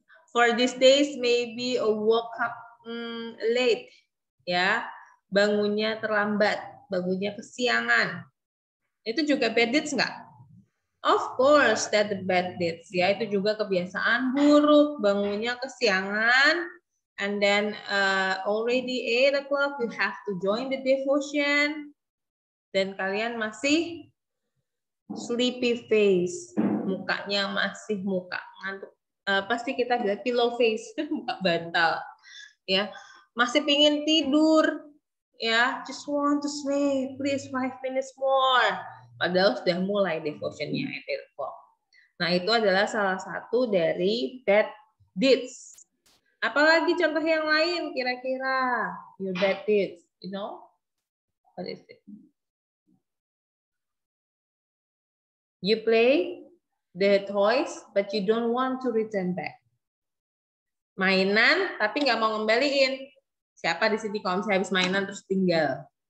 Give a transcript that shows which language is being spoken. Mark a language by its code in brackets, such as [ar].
[en] For these days, maybe woke up late. [id] Ya, bangunnya terlambat, bangunnya kesiangan. Itu juga [en] bad deeds [id] nggak? [en] Of course, that the bad deeds. [id] Ya, itu juga kebiasaan buruk. Bangunnya kesiangan, [en] and then already 8 o'clock, you have to join the devotion. [id] Dan kalian masih [en] sleepy face, [id] mukanya masih muka ngantuk. Pasti kita bilang [en] pillow face, [id] muka bantal. Ya, masih pingin tidur. [en] Ya, just want to sleep, please 5 minutes more. [id] Padahal sudah mulai devotionnya [en] 8 o'clock. [id] Nah, itu adalah salah satu dari [en] bad deeds. [id] Apalagi contoh yang lain kira-kira [en] your bad deeds, you know? What is it? You play the toys, but you don't want to return back. [id] Mainan, tapi nggak mau ngembaliin. Siapa di sini kalau misalnya habis mainan terus tinggal?